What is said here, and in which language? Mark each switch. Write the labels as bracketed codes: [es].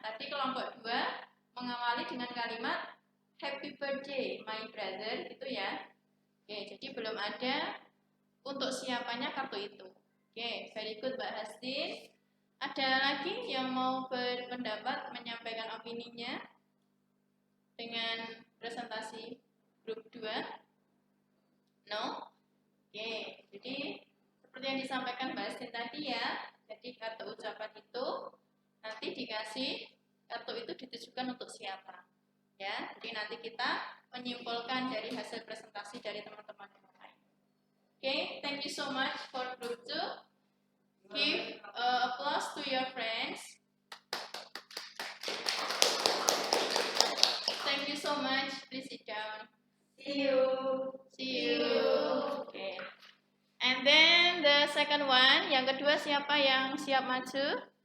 [id] Tadi kelompok 2 mengawali dengan kalimat [en] Happy birthday my brother, [id] itu ya. Oke, jadi belum ada untuk siapanya kartu itu. [en] Oke, very good Mbak Hastin. [id] Ada lagi yang mau berpendapat, menyampaikan opininya dengan presentasi grup 2? No? Oke, jadi seperti yang disampaikan Mbak Hastin tadi ya, jadi kartu ucapan itu nanti dikasih, kartu itu ditujukan untuk siapa. Ya, jadi nanti kita menyimpulkan dari hasil presentasi dari teman-teman yang lain. [en] Okay, thank you so much for group 2. Give applause to your friends. Thank you so much. Please sit down. See you. See you. Okay. And then the second one, [id] yang kedua siapa yang siap maju?